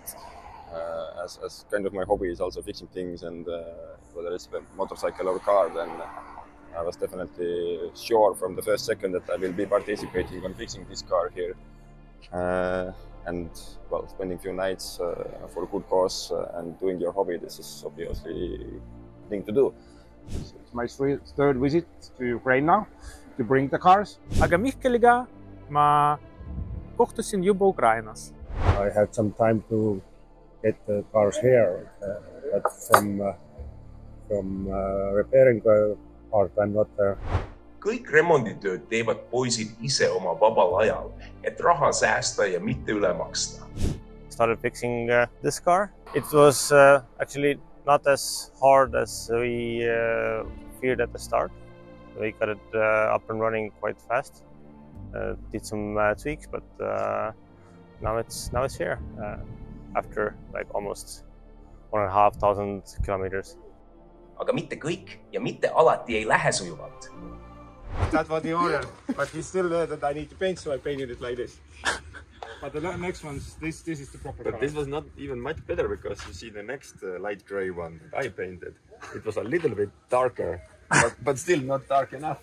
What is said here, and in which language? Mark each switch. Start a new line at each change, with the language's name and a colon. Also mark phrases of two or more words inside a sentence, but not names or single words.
English: As kind of my hobby is also fixing things, and whether it's a motorcycle or car, then I was definitely sure from the first second that I will be participating on fixing this car here. And well, spending a few nights for a good cause and doing your hobby, this is obviously a thing to do. It's my 3rd visit to Ukraine now. to bring the cars.
Estonian: Aga Mihkeliga ma kohtusin juba Ukrainas.
English: I had some time to get the cars here, but from repairing part I'm not there.
Estonian: Kõik remonditööd teevad poisid ise oma vabal ajal, et raha säästa ja mitte üle maksta.
English: Started fixing this car. It was actually not as hard as we feared at the start. We got it up and running quite fast. Did some tweaks, but now it's here after like almost 1,500 kilometers.
Estonian: Aga mitte kõik ja mitte alati ei lähe sujuvalt.
English: That was the order, but he still knew that I need to paint, so I painted it like this. But the next ones, this is the proper color. But this was not even much better because you see the next light gray one that I painted. It was a little bit darker, but still not dark enough.